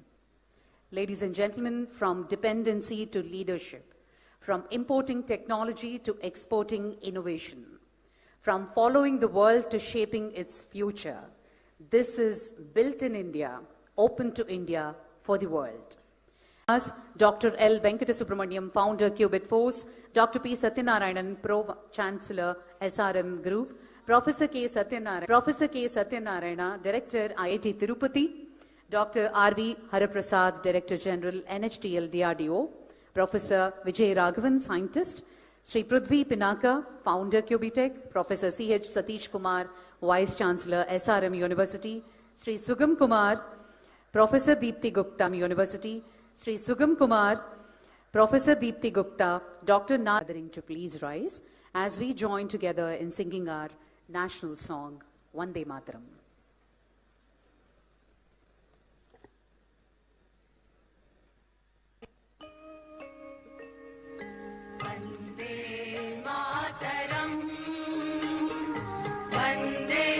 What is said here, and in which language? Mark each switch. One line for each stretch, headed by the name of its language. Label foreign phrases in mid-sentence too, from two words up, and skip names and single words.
English: Ladies and gentlemen, from dependency to leadership, from importing technology to exporting innovation, from following the world to shaping its future, this is built in India, open to India for the world. Dr. L. Venkata-Subramaniam, founder, Qubit Force. Dr. P. Satyanarayanan, Pro-Chancellor, SRM Group. Professor K. Satyanarayana, Director, IIT Tirupati. Dr. R.V. Haraprasad, Director General, NHTL DRDO. Professor Vijayawada, Scientist. Shri Prudvi Pinaka, founder, Cubitech. Professor C.H. Satish Kumar, Vice Chancellor, SRM University. Shri Sugam Kumar, Professor Deepthi Gupta, University. Shri Sugam Kumar, Professor Deepthi Gupta, Dr. Gathering to please rise as we join together in singing our national song,
Sanskrit: Vande Mataram. Vande Mataram, Vande